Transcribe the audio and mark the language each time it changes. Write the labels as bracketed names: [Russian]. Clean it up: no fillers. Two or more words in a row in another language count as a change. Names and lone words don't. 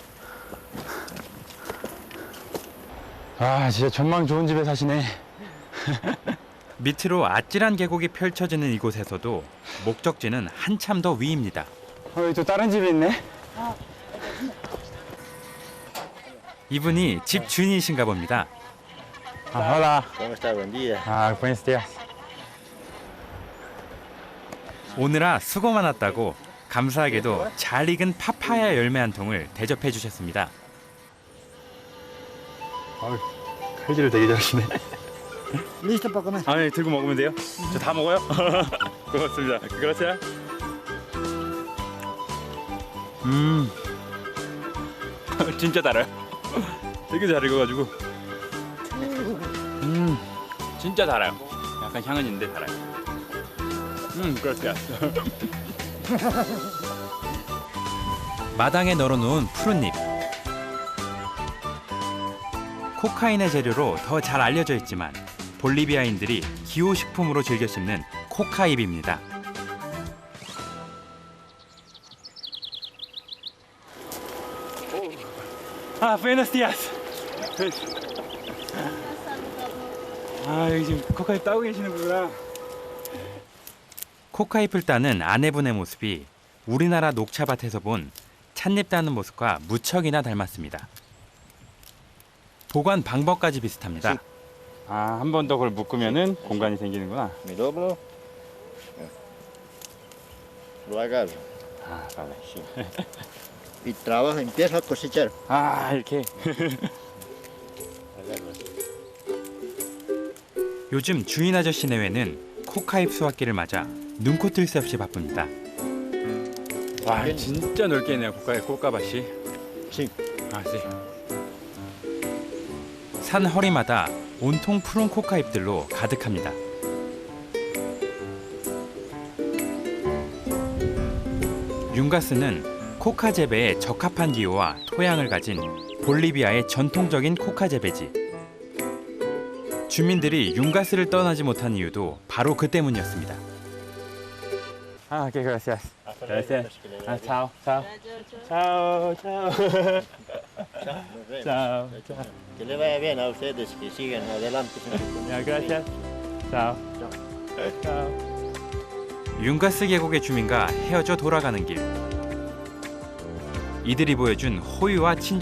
[Korean] 아, 진짜 전망 좋은 집에 사시네. 밑으로 아찔한 계곡이 펼쳐지는 이곳에서도 목적지는 한참 더 위입니다. 여기 또 다른 집이 있네. 이분이 집 주인이신가 봅니다. [Spanish] hola. ¿Cómo está? Buen día. Buenos días. [Korean] 오늘아 수고 많았다고 감사하게도 잘 익은 파파야 열매 한 통을 대접해 주셨습니다. 칼질을 되게 잘하시네. [Spanish] ¿Listo para comer? [Korean] 네, 들고 먹으면 돼요? 저 다 먹어요? 고맙습니다. 그렇죠? 진짜 달아요. 되게 잘 익어가지고. 진짜 달아요. 약간 향은 있는데 달아요. 그렇죠. 마당에 널어놓은 푸른잎. 코카인의 재료로 더 잘 알려져 있지만 볼리비아인들이 기호식품으로 즐겨 씹는 코카잎입니다. [Spanish] buenos días. [Korean] 여기 지금 코카잎 따고 계시는구나. 코카잎을 따는 아내분의 모습이 우리나라 녹차밭에서 본 찻잎 따는 모습과 무척이나 닮았습니다. 보관 방법까지 비슷합니다. 한 번 더 그걸 묶으면은 공간이 생기는구나. [Spanish] Mi doblo. Lo agarro. vale. Y trabajo, empiezo a cosechar. [Korean] 이렇게. [Spanish] Agarro así. [Korean] 요즘 주인 아저씨 내외는 코카잎 수확기를 맞아 눈코 뜰 새 없이 바쁩니다. 와, 진짜 넓게 있네요. 꽃가밭이. [Spanish] Sí. [Korean] 산 허리마다 온통 푸른 코카잎들로 가득합니다. 융가스는 코카 재배에 적합한 기후와 토양을 가진 볼리비아의 전통적인 코카 재배지. 주민들이 융가스를 떠나지 못한 이유도 바로 그 때문이었습니다. [Spanish] Okay, gracias. Gracias. Chao, chao. Chao, Chao, chao. Nos vemos. Chao, chao. Que le vaya bien a ustedes, que sigan adelante. Ya, gracias. Chao. Chao. [Korean] 융가스 계곡의 주민과 헤어져 돌아가는 길. 이들이 보여준 호의와 친절